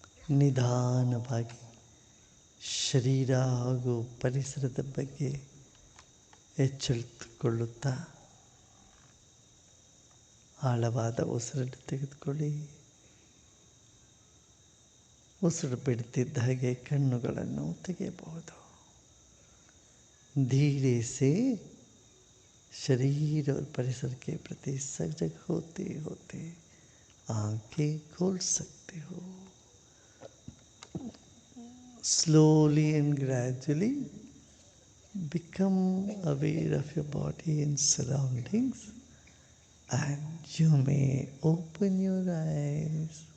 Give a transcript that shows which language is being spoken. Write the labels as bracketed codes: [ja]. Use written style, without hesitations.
[kn] ನಿಧಾನವಾಗಿ ಶರೀರ ಹಾಗೂ ಪರಿಸರದ ಬಗ್ಗೆ ಎಚ್ಚೆತ್ತುಕೊಳ್ಳುತ್ತಾ ಆಳವಾದ ಉಸಿರನ್ನು ತೆಗೆದುಕೊಳ್ಳಿ. ಉಸಿರು ಬಿಡುತ್ತಿದ್ದ ಹಾಗೆ ಕಣ್ಣುಗಳನ್ನು ತೆಗೆಯಬಹುದು. [hi] धीरे से शरीर और परिसर के प्रति सजग होते होते आंखें खोल सकते हो. [en] Slowly and gradually become aware of your body and surroundings, and you may open your eyes.